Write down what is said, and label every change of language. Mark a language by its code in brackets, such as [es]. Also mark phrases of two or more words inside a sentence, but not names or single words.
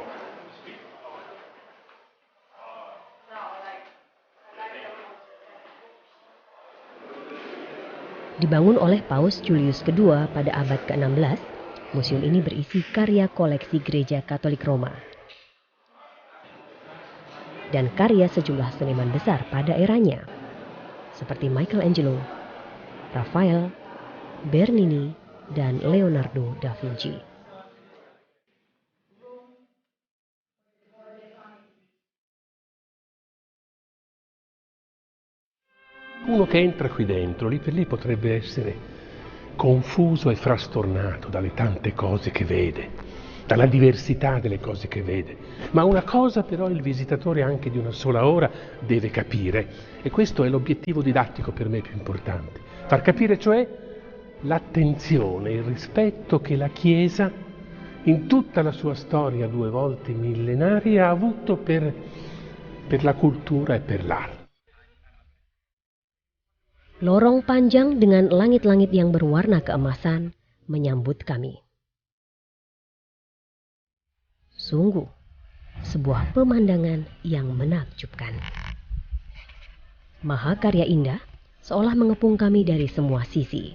[id] Dibangun oleh Paus Julius II pada abad ke-16, museum ini berisi karya koleksi Gereja Katolik Roma dan karya sejumlah seniman besar pada eranya, seperti Michelangelo, Raphael, Bernini, dan Leonardo da Vinci. [it] Uno che entra qui dentro, lì per lì potrebbe essere confuso e frastornato dalle tante cose che vede, dalla diversità delle cose che vede. Ma una cosa però il visitatore anche di una sola ora deve capire, e questo è l'obiettivo didattico per me più importante, far capire cioè l'attenzione, il rispetto che la Chiesa in tutta la sua storia 2 volte millenaria ha avuto per la cultura e per l'arte. [id] Lorong panjang dengan langit-langit yang berwarna keemasan menyambut kami. Sungguh, sebuah pemandangan yang menakjubkan. Mahakarya indah seolah mengepung kami dari semua sisi.